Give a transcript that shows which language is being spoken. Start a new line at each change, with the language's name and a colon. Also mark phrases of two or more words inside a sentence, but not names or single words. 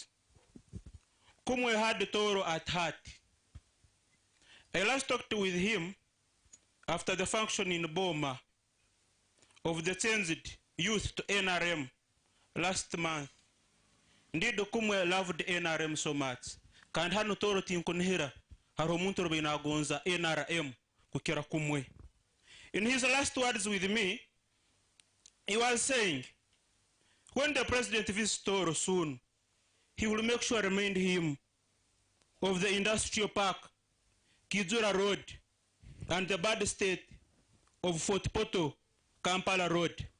English: Kumwe had Toro at heart. I last talked with him after the function in Boma of the changed youth to NRM last month. Indeed, Kumwe loved NRM so much.
Tooro: Kandi hano Toro tinkunhira hari omuntu rubina gonza NRM kukira Kumwe.
English: In his last words with me, he was saying, when the president visits Toro soon, he will make sure to remind him of the industrial park, Kizura Road, and the bad state of Fort Poto, Kampala Road.